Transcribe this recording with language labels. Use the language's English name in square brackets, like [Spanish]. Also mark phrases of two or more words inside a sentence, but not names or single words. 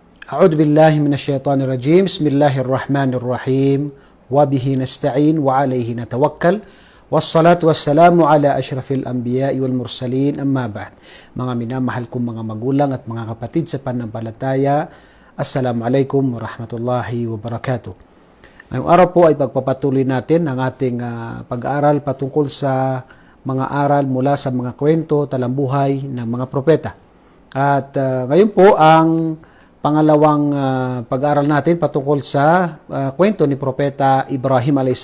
[Arabic] أعوذ بالله من الشيطان الرجيم بسم الله الرحمن الرحيم وبه نستعين وعليه نتوكل والصلاة والسلام على أشرف الأنبياء والمرسلين أما بعد. [Filipino] Mga minamahal kong mga magulang at mga kapatid sa pananampalataya, [Arabic] السلام عليكم ورحمة الله وبركاته. [Filipino] Ngayong araw po ay pagpapatuloy natin ang ating pag-aaral patungkol sa mga aral mula sa mga kwento, talambuhay ng mga propeta. At ngayon po ang pangalawang pag-aaral natin patungkol sa kwento ni Propeta Ibrahim a.s.